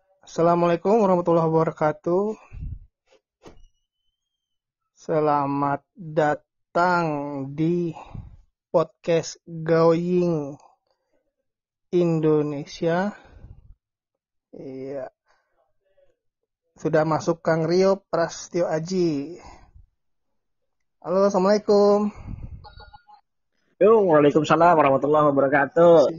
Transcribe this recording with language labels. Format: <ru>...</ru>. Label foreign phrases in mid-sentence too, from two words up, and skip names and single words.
<ar>السلام عليكم ورحمة الله وبركاته.</ar> <id>Selamat datang di podcast Going Indonesia. Iya, sudah masuk Kang Rio Prastyo Aji. Halo, assalamualaikum.</id> <ar>وعليكم السلام ورحمة الله وبركاته.</ar>